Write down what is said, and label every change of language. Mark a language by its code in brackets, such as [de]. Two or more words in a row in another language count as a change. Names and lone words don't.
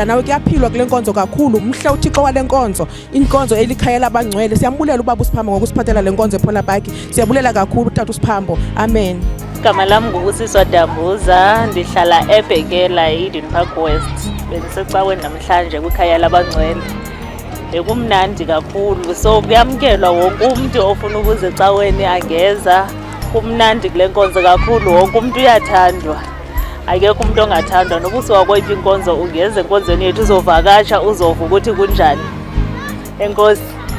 [xh] Kuyaphilwa kule nkonzo kakhulu, mhle uThixo wale nkonzo. inkonzo elikhaya labangcwele. Siyambulela ubaba uSiphambo ngokusiphathela le nkonzo ePhola Park. Siyabulela kakhulu utata uSiphambo. Amen. Igama lami nguBusiswa Dambuza, ndihlala eBhekela Eden Park West. Bendisecaweni namhlanje kwikhaya labangcwele. Bekumnandi kakhulu, so kuyamkelwa wonke umuntu ofuna ukuza ecaweni angeza. Kumnandi kule nkonzo kakhulu, wonke umuntu uyathandwa. Akekho umuntu ongathandwa, noba usuwakweyiphi inkonzo ungeza enkonzweni yethu uzovakasha uzova ukuthi kunjani. Enkosi.